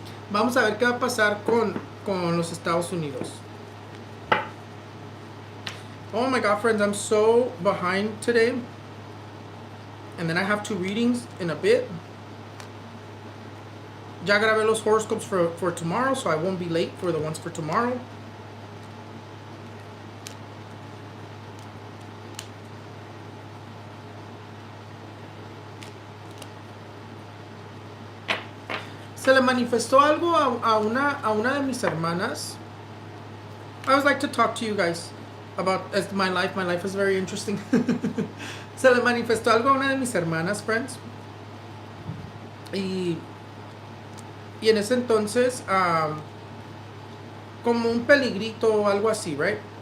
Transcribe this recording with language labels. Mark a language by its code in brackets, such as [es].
[es] Vamos a ver qué va a pasar con los Estados Unidos. [en] Oh my God, friends, I'm so behind today. And then I have 2 readings in a bit. [es] Ya grabé los [en] horoscopes for tomorrow, so I won't be late for the ones for tomorrow. [es] Se le manifestó algo a una de mis hermanas. [en] I always like to talk to you guys about my life. My life is very interesting. [es] Se le manifestó algo a una de mis hermanas, friends. Y en ese entonces, como un peligrito o algo así, right?